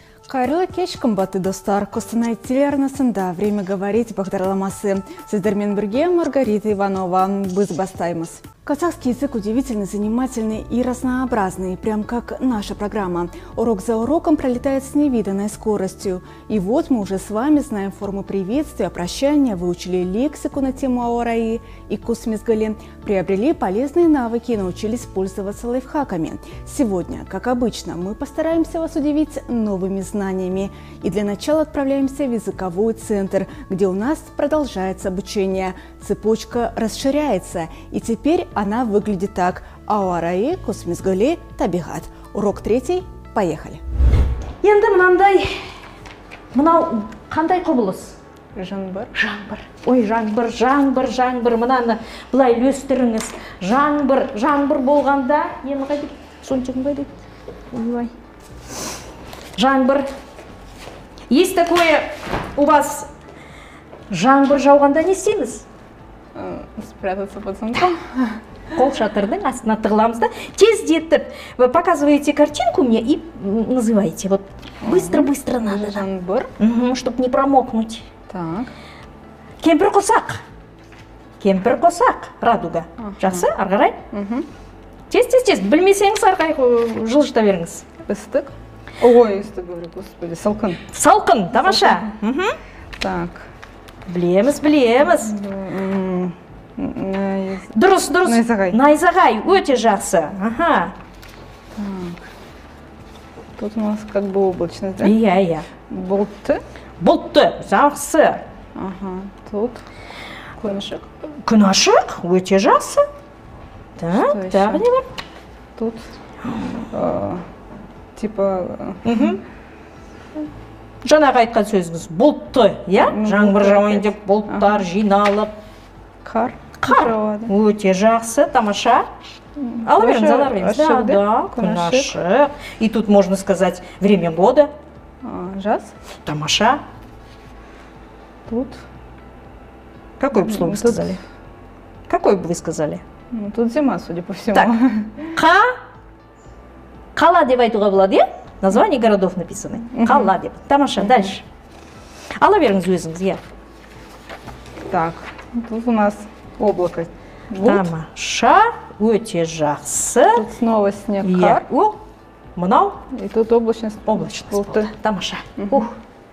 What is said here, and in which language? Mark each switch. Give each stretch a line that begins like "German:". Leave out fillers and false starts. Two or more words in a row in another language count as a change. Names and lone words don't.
Kazakh: Кайырлы кеш, кымбатты достар. Костанай телеарнасында «Время говорить» бағдарламасы. Сіздермен бірге Маргарита Иванова. Біз бастаймыз.
Russian: Казахский язык удивительно занимательный и разнообразный, прям как наша программа. Урок за уроком пролетает с невиданной скоростью. И вот мы уже с вами знаем формы приветствия, прощания, выучили лексику на тему ауараи и кусмизгали, приобрели полезные навыки и научились пользоваться лайфхаками. Сегодня, как обычно, мы постараемся вас удивить новыми знаниями. И для начала отправляемся в языковой центр, где у нас продолжается обучение. Цепочка расширяется, и теперь она выглядит так.
Kazakh: Ауараи, кусмизгали, табигат.
Russian: Урок 3. Поехали.
Kazakh: Енді мынау қандай құбылыс? Жаңбыр. Ой, жаңбыр. Мынаны былай үлестіріңіз. Жаңбыр болғанда, енді қайда? Сончығын қайда? Ой. Жаңбыр.
Russian: Есть такое у вас
Kazakh: жаңбыр жауғанда не істейміз?
Russian: Спрятаться под сумком.
Kazakh: Қол шатырдың астына тығыламыз да, тездетіп.
Russian: Вы показываете картинку мне и называете. Вот быстро надо.
Kazakh: Жаңбыр.
Russian: Чтобы не промокнуть. Так.
Kazakh: Кемпір қосақ. Радуга. Жақсы, арғарай. Тез. Білмесеңіз арқай жылжыта беріңіз. Істік. Ой, істік,
Russian: говорю, господи,
Kazakh: салқын. Салқын, тамаша.
Russian: Так.
Kazakh: Білеміз. Дұрыс. Найзағай, өте жақсы.
Russian: Ага. Тут у нас как бы облачность, да?
Kazakh: Иә. Бұлтты. Жақсы.
Russian: Ага. Тут
Kazakh: Күн ашық, өте жақсы. Так, тағы не бар?
Russian: Тут типа...
Kazakh: Жаңағы айтқан сөзіңіз, бұлтты, иә? Жаңбыр жауайын деп бұлттар жиналып. Қар. Өте жақсы, тамаша. Ала беріңіз. Да, күн ашық.
Russian: И тут можно сказать время года.
Kazakh: Жаз. Тамаша.
Russian: Тут. Какое бы слово вы сказали? Какое бы вы сказали? Тут зима, судя по всему. Так.
Kazakh: Қала деп айтуға болады, иә?
Russian: Название городов написаны.
Kazakh: Қала деп. Тамаша, дальше. Ала беріңіз өзіңіз, иә.
Russian: Так, тут у нас облако.
Kazakh: Тамаша, өте жақсы.
Russian: Тут снова снег,
Kazakh: қар. Мынау.
Russian: И тут облачность.
Kazakh: Тамаша.